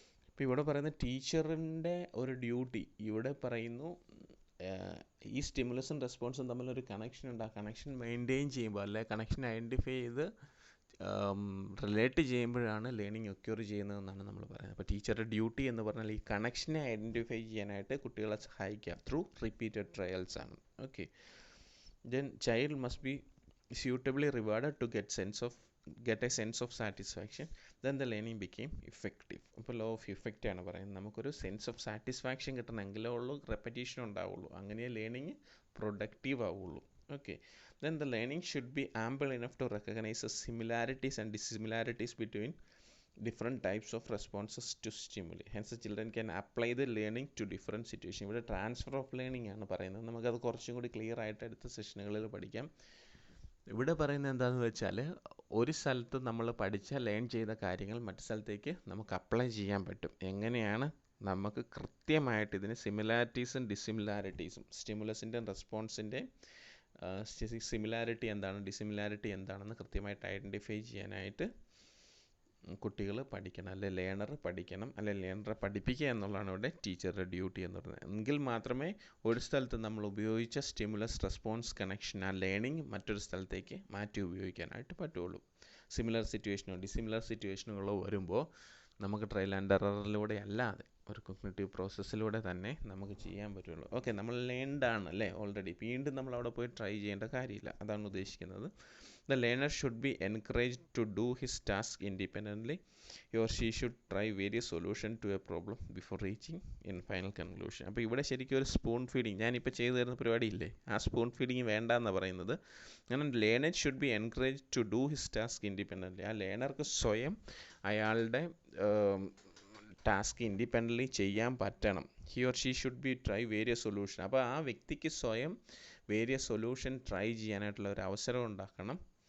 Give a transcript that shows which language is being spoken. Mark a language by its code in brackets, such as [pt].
[ml] ഇപ്പോൾ ഇവിടെ പറയുന്ന ടീച്ചറിൻ്റെ ഒരു ഡ്യൂട്ടി, ഇവിടെ പറയുന്നു ഈ സ്റ്റിമുലസും റെസ്പോൺസും തമ്മിലൊരു കണക്ഷൻ ഉണ്ട്. ആ കണക്ഷൻ മെയിൻറ്റെയിൻ ചെയ്യുമ്പോൾ, അല്ലെ കണക്ഷൻ ഐഡൻറ്റിഫൈ ചെയ്ത് റിലേറ്റ് ചെയ്യുമ്പോഴാണ് ലേണിംഗ് ഒക്യൂർ ചെയ്യുന്നതെന്നാണ് നമ്മൾ പറയുന്നത്. അപ്പോൾ ടീച്ചറുടെ ഡ്യൂട്ടി എന്ന് പറഞ്ഞാൽ ഈ കണക്ഷനെ ഐഡൻറ്റിഫൈ ചെയ്യാനായിട്ട് കുട്ടികളെ സഹായിക്കുക ത്രൂ റിപ്പീറ്റഡ് ട്രയൽസ് ആണ്. [en] Okay, then child must be suitably rewarded to get sense of get a sense of satisfaction, then the learning became effective. [ml] അപ്പോൾ ലോ ഓഫ് ഇഫക്റ്റ് ആണ് പറയുന്നത്. നമുക്കൊരു സെൻസ് ഓഫ് സാറ്റിസ്ഫാക്ഷൻ കിട്ടണമെങ്കിലേ ഉള്ളൂ repetition ഉണ്ടാവുള്ളൂ, അങ്ങനെ learning productive ആവുള്ളൂ. [en] Okay, then the learning should be ample enough to recognize the similarities and dissimilarities between different types of responses to stimuli. Hence the children can apply the learning to different situations. [ml] ഇവിടെ transfer of learning ആണ് പറയുന്നത്. നമുക്കത് കുറച്ചും കൂടി clear ആയിട്ട് അടുത്ത സെഷനുകളിൽ പഠിക്കാം. ഇവിടെ പറയുന്നത് എന്താണെന്ന് വെച്ചാൽ, ഒരു സ്ഥലത്ത് നമ്മൾ ലേൺ ചെയ്ത കാര്യങ്ങൾ മറ്റു സ്ഥലത്തേക്ക് നമുക്ക് അപ്ലൈ ചെയ്യാൻ പറ്റും. എങ്ങനെയാണ് നമുക്ക് കൃത്യമായിട്ട് ഇതിന് സിമിലാരിറ്റീസും ഡിസിമിലാരിറ്റീസും, സ്റ്റിമുലസിൻ്റെയും റെസ്പോൺസിൻ്റെ സിമിലാരിറ്റി എന്താണ്, ഡിസിമിലാരിറ്റി എന്താണെന്ന് കൃത്യമായിട്ട് ഐഡൻറ്റിഫൈ ചെയ്യാനായിട്ട് കുട്ടികൾ പഠിക്കണം, അല്ലെ ലേണർ പഠിക്കണം, അല്ലെ ലേണറെ പഠിപ്പിക്കുക എന്നുള്ളതാണ് ഇവിടെ ടീച്ചറുടെ ഡ്യൂട്ടി എന്ന് പറയുന്നത്. എങ്കിൽ മാത്രമേ ഒരു സ്ഥലത്ത് നമ്മൾ ഉപയോഗിച്ച സ്റ്റിമുലസ് റെസ്പോൺസ് കണക്ഷൻ, ആ ലേണിംഗ് മറ്റൊരു സ്ഥലത്തേക്ക് മാറ്റി ഉപയോഗിക്കാനായിട്ട് പറ്റുള്ളൂ. സിമിലർ സിറ്റുവേഷനോ ഡിസിമിലർ സിറ്റുവേഷനുകളോ വരുമ്പോൾ നമുക്ക് ട്രയൽ ആൻഡ് എററിലൂടെ അല്ലാതെ ഒരു കോഗ്നിറ്റീവ് പ്രോസസ്സിലൂടെ തന്നെ നമുക്ക് ചെയ്യാൻ പറ്റുള്ളൂ. ഓക്കെ, നമ്മൾ ലേൺഡ് ആണ് അല്ലേ ഓൾറെഡി, വീണ്ടും നമ്മൾ അവിടെ പോയി ട്രൈ ചെയ്യേണ്ട കാര്യമില്ല, അതാണ് ഉദ്ദേശിക്കുന്നത്. [en] The learner should be encouraged to do his task independently. He or she should try various solutions to a problem before reaching in final conclusion. [ml] അപ്പോൾ ഇവിടെ ശരിക്കും ഒരു സ്പൂൺ ഫീഡിങ്, ഞാനിപ്പോൾ ചെയ്തു തരുന്ന പരിപാടിയില്ലേ, ആ സ്പൂൺ ഫീഡിങ് വേണ്ടെന്നാണ് പറയുന്നത്. കാരണം [en] Learner should be encourage to do his task independently. [ml] ആ ലേണർക്ക് സ്വയം അയാളുടെ ടാസ്ക് ഇൻഡിപെൻഡൻ്റ്ലി ചെയ്യാൻ പറ്റണം. [en] He or she should be try various solution. [ml] അപ്പോൾ ആ വ്യക്തിക്ക് സ്വയം വേരിയസ് സൊല്യൂഷൻ ട്രൈ ചെയ്യാനായിട്ടുള്ള ഒരു അവസരം ഉണ്ടാക്കണം.